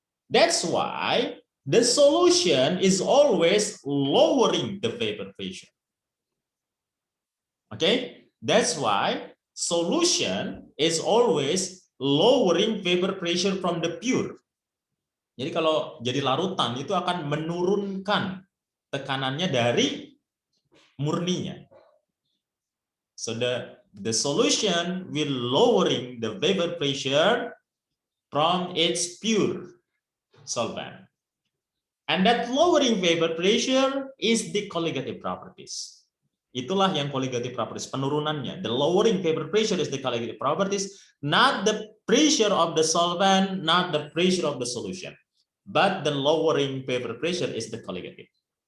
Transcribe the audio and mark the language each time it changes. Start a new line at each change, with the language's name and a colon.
English: That's why the solution is always lowering the vapor pressure. Okay, that's why solution is always lowering vapor pressure from the pure.
Indonesian: Jadi kalau jadi larutan itu akan menurunkan tekanannya dari murninya.
English: So the solution will lowering the vapor pressure from its pure solvent. And that lowering vapor pressure is the colligative properties.
Indonesian: Itulah yang colligative properties, penurunannya.
English: The lowering vapor pressure is the colligative properties, not the pressure of the solvent, not the pressure of the solution, but the lowering vapor pressure is the colligative.